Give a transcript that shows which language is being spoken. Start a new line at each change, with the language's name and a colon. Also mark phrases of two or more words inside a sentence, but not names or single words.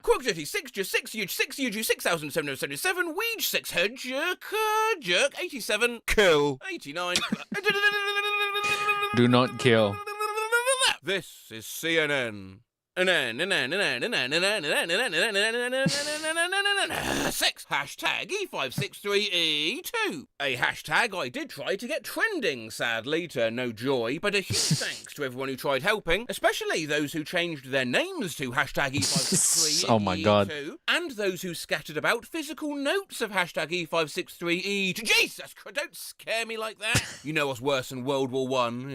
English: Quick 36, just 6, huge 6, huge 6,777, weege 6, head jerk, 87, kill, 89. Do not kill. This is CNN. 6. Hashtag E563E2. A hashtag I did try to get trending, sadly, to no joy, but a huge thanks to everyone who tried helping, especially those who changed their names to hashtag E563E2. Oh my god. And those who scattered about physical notes of hashtag E563E2. Jesus Christ, don't scare me like that. You know what's worse than World War I?